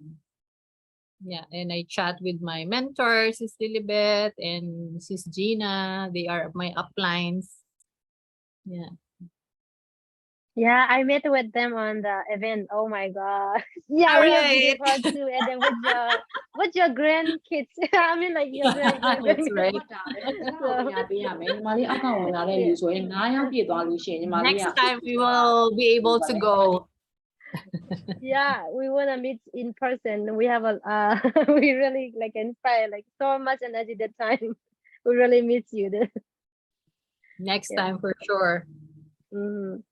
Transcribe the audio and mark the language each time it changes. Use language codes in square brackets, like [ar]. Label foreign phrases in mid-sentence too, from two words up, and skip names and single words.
[en] Yeah, and I chat with my mentors, Sis Lilibet and Sis Gina. They are my uplines. Yeah. Yeah, I met with them on the event. Oh my god. Yeah, All we have right. video call too, and then with your grandkids. I mean, like your That's right. grandkids. [my] ဟုတ်တာလေကျွန်တော်ပညာပေးရမယ်ညီမလေးအောက်ကဝင်လာတဲ့လူ [en] Yeah. [my] ဆိုရင်9ယောက်ပြည့်သွားလို့ရှိရင်ညီမလေးက [en] Next time we will be able to go. Yeah, we wanna meet in person. We have a we really like inspire like so much energy that time. We really miss you. Next Yeah. time for sure. Mhm.